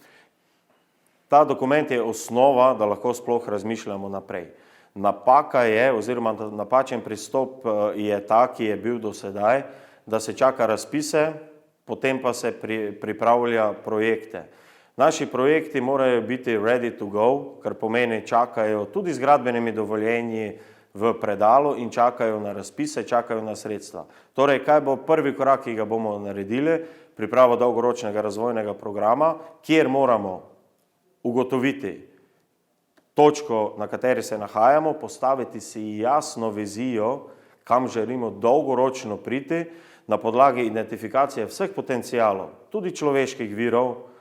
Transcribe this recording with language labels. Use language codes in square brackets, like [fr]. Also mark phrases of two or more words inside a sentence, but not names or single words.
[sl] Ta dokument je osnova, da lahko sploh razmišljamo naprej. Napaka je, oziroma napačen pristop je ta, ki je bil do sedaj, da se čaka razpise, potem pa se pripravlja projekte. Naši projekti morajo biti [en] ready to go, [sl] kar pomeni čakajo tudi z gradbenimi dovoljenji v predalu in čakajo na razpise, čakajo na sredstva. Torej, kaj bo prvi korak, ki ga bomo naredili? Priprava dolgoročnega razvojnega programa, kjer moramo ugotoviti točko, na kateri se nahajamo, postaviti si jasno vizijo, kam želimo dolgoročno priti, na podlagi identifikacije vseh potencialov, tudi človeških virov,